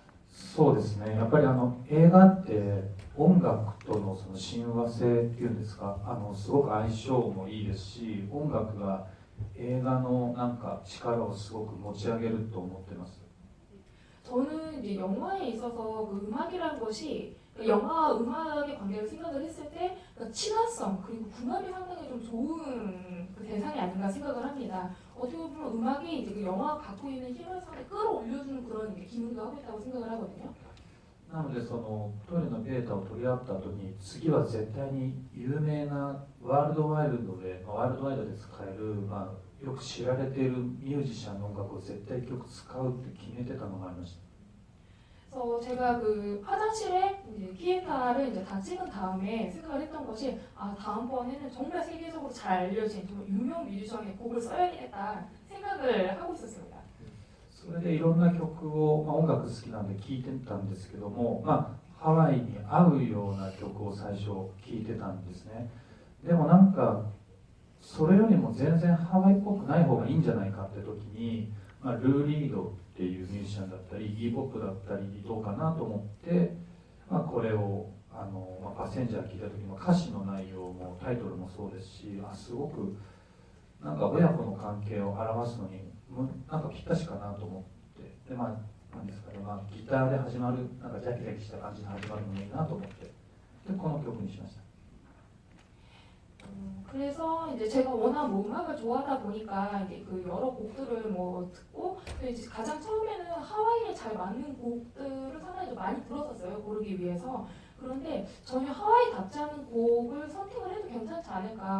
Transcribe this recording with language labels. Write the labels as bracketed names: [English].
[Japanese] そうですね、やっぱり映画って音楽とのその親和性っていうんですか、すごく相性もいいですし、音楽が映画のなんか力をすごく持ち上げると思ってます。 [Korean] 저는 이제 영화에 있어서 그 음악이라는 것이 영화 음악의 관계를 생각을 했을 때 친화성 그리고 궁합이 상당히 좀 좋은 그 대상이 아닌가 생각을 합니다. 어떻게 보면 음악이 이제 그 영화가 갖고 있는 힘을 상당히 끌어올려주는 그런 이제 기능도 하고 있다고 생각을 하거든요. [Japanese] なのでそのトイレのデータを取り合った後に次は絶対に有名なワールドワイドで使える、よく知られているミュージシャンの音楽を絶対曲使うって決めてたのがありました。 [Korean] 그래서 제가 그 화장실에 이제 피에타를 이제 다 찍은 다음에 생각을 했던 것이 다음번에는 정말 세계적으로 잘 알려진 정말 유명 뮤지션의 곡을 써야겠다 생각을 하고 있었습니다. [Japanese] それでいろんな曲を、音楽好きなんで聴いてたんですけども、ハワイに合うような曲を最初聴いてたんですね。でもなんかそれよりも全然ハワイっぽくない方がいいんじゃないかって時に、ルー・リードっていうミュージシャンだったりイギー・ポップだったりどうかなと思って、これをパッセンジャー聞いた時の歌詞の内容もタイトルもそうですし、すごくなんか親子の関係を表すのになんかぴったしかなと思って、でなんですかね、ギターで始まるなんかジャキジャキした感じで始まるのもいいなと思って、でこの曲にしました。 [Korean] 그래서 이제 제가 워낙 뭐 음악을 좋아하다 보니까 이제 그 여러 곡들을 뭐 듣고 이제 가장 처음에는 하와이에 잘 맞는 곡들을 상당히 좀 많이 들었었어요, 고르기 위해서. 그런데 전혀 하와이답지 않은 곡을 선택을 해도 괜찮지 않을까.